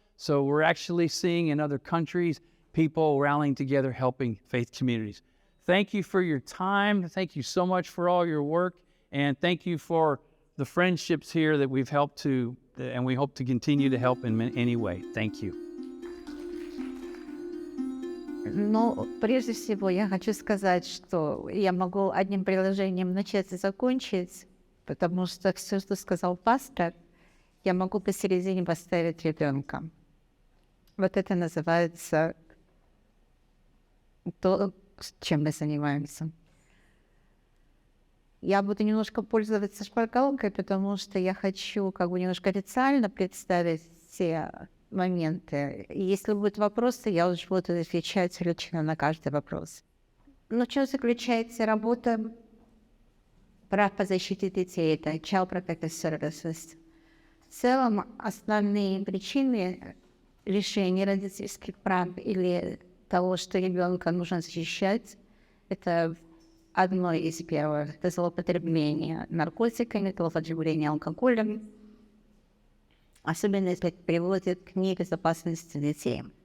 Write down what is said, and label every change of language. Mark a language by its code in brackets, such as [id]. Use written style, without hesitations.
[en] So we're actually seeing in other countries people rallying together, helping faith communities. Thank you for your time. Thank you so much for all your work. And thank you for the friendships here that we've helped to, and we hope to continue to help in any way. Thank you. [ru] Ну, прежде всего, я хочу сказать, что я могу одним приложением начать и закончить, потому что все, что сказал пастор, я могу посередине поставить ребенка. Вот это называется то, чем мы занимаемся. Я буду немножко пользоваться шпаргалкой, потому что я хочу немножко официально представить все моменты. И если будут вопросы, я уже буду отвечать лично на каждый вопрос. Но в чем заключается работа прав по защите детей? Это Child Protective Services. В целом, основные причины лишения родительских прав или того, что ребенка нужно защищать, это одно из первых. Это злоупотребление наркотиками, злоупотребление алкоголем, особенно если это приводит к небезопасности детей.